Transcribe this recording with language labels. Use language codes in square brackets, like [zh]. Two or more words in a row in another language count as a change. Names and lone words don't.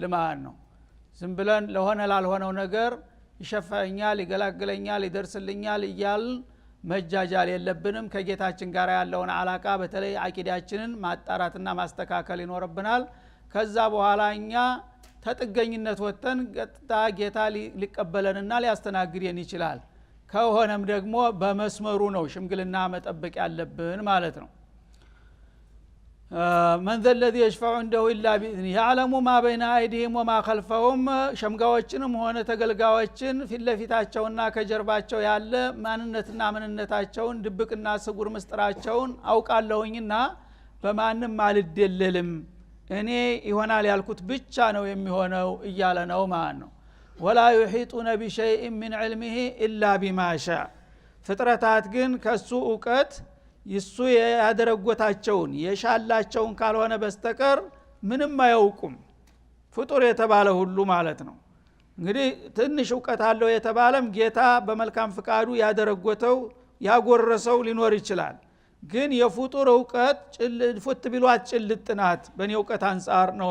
[am] ማለት ነው። ዝም ብለን ለሆነ ላልሆነው ነገር ይሸፋኛል ይገላግለኛል ይደርስልኛል እያል መጃጃል የለብንም። ከጌታችን ጋር ያለውን አላቃ በተለይ አቂዳችንን ማጣራትና ማስተካከል ይኖርብናል። ከዛ በኋላ እኛ ተጥገኝነት ወጥተን ቀጥታ ጌታ ሊቀበለንና ሊያስተናግደን ይችላል። ከሆነም ደግሞ በመስመሩ ነው ሽምግልና መጠበቅ ያለብን ማለት ነው። [ar] من ذا الذي يشفع عنده الا باذنه يعلم ما بين ايديهم وما خلفهم [am] ሸምጋዎችንም ሆነ ተገልጋዮችን ፊትለፊታቸውና ከጀርባቸው ያለ ማንነትና ምንነታቸውን ድብቅና ስጉር ምስጥራቸውን አውቃለሁኝና በማንም አልደለልም እኔ ይሆናል ያልኩት ብቻ ነው የሚሆነው እያለ ነው ማለት ነው። [ar] ولا يحيطون بشيء من علمه الا بما شاء [am] ፍጥረታት ግን ከሱ ዕውቀት ይሱ ያደረጎታቸውን የሻላቸውን ካልሆነ በስተቀር ምንም አያውቁም ፍጡር የተባለ ሁሉ ማለት ነው እንግዲህ ትንሽ ዕውቀት አለው የተባለም ጌታ በመልካም ፍቃዱ ያደረጎተው ያጎረሰው ሊኖር ይችላል ግን የፍጡር ዕውቀት ፉት ቢሏት ጭልጥናት በኔ ዕውቀት አንፃር ነው